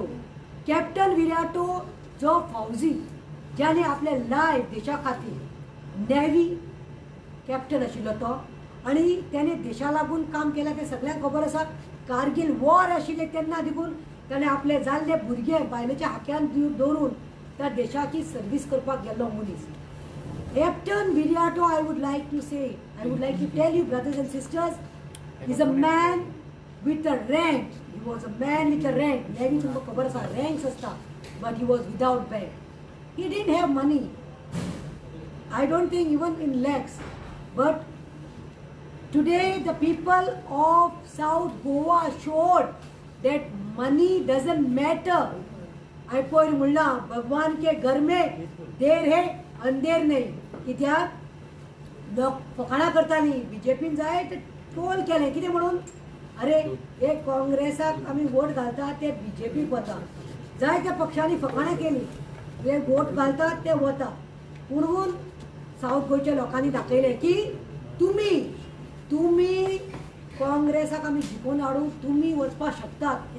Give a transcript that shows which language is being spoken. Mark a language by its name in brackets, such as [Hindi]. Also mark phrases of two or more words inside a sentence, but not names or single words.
[Konkani] कॅप्टन विराटो जो फौजी ज्याने आपले लायफ देशा खातीर [English] Navy captain [Konkani] आशिल्लो तो, आनी त्याने देशा लागून काम केलां तें सगळ्यांक खबर आसा. कारगिल वॉर आशिल्लें तेन्ना देखून ताणें आपले जाल्ले भुरगे बायलेच्या हाक्यान दवरून त्या देशाची सर्वीस करपाक गेल्लो मनीस. [English] Captain Viriato, I would like to say, I would like to tell you, brothers and sisters, he's a man with a rank. He was a man with a rank. [Konkani] Navy tumko khabar asa ranks asta, [English] but he was without bed. He didn't have money. I don't think even in lakhs. But today the people of South Goa showed that money doesn't matter. [Hindi] I [Konkani] पयर म्हणला [Hindi] भगवान के घर में देर है अंधेर नहीं. [Konkani] कित्याक लोक फकाणां करतालीं बीजेपीन जाय ते ट्रोल केलें कितें म्हणून, अरे हे काँग्रेसाक आमी वोट घालता ते बीजेपीक वता, जाय त्या पक्षांनी फकाणां केलीं, जे वोट घालतात ते वता. म्हणून सावथ गोंयच्या लोकांनी दाखयलें की तुमी तुमी काँग्रेसाक आमी जिखून हाडूंक तुमी वचपाक शकतात.